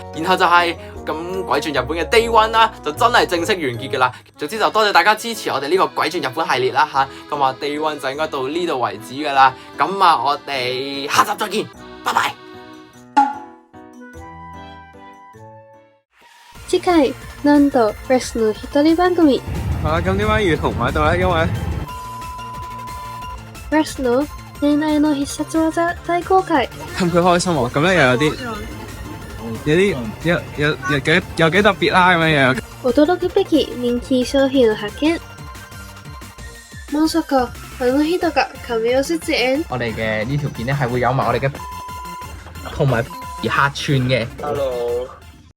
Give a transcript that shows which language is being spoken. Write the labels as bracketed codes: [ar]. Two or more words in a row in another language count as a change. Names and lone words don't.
[yue] 然後就係咁鬼轉日本嘅 Day 1啦，就真係正式完結噶啦。總之就多謝大家支持我哋呢個鬼轉日本系列啦吓。咁啊 Day 1就應該到呢度為止噶啦。咁啊我哋下集再見，拜拜。 [ja] 次回なんと Rex の一人番組。 [yue] 好啦，咁點解要同埋喺度咧？因為 [ja] Rex の戀愛の必殺技大公開。 [yue] 氹佢開心喎，咁咧又有幾特別啦，咁樣樣。 [ja] 驚くべき人気商品を発見。まさかあの人が神尾出演。 [yue] 我哋嘅呢條片咧係會有埋我哋嘅同埋客串嘅。 Hello。